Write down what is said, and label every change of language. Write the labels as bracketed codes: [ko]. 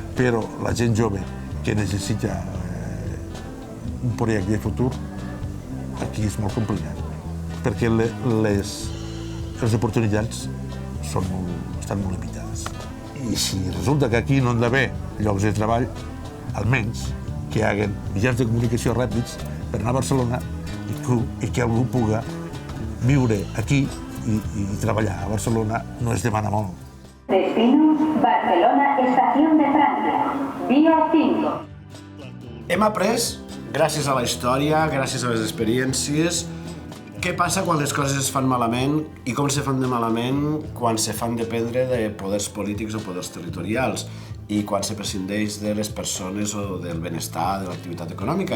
[ca] Però la gent jove que necessita un projecte de futur, aquí és molt complicat, perquè les oportunitats estan molt limitades. I si resulta que aquí no han d'haver llocs de treball, almenys que hi hagi mitjans de comunicació ràpids per anar a Barcelona i que algú puga viure aquí i treballar a Barcelona no es demana molt. [es] Destino, Barcelona, estación de Francia, vía 5. [ca] Hem après, gràcies a la història, gràcies a les experiències, què passa quan les coses es fan malament i com se fan de malament quan se fan dependre de poders polítics o poders territorials i quan se prescindeix de les persones o del benestar, de l'activitat econòmica.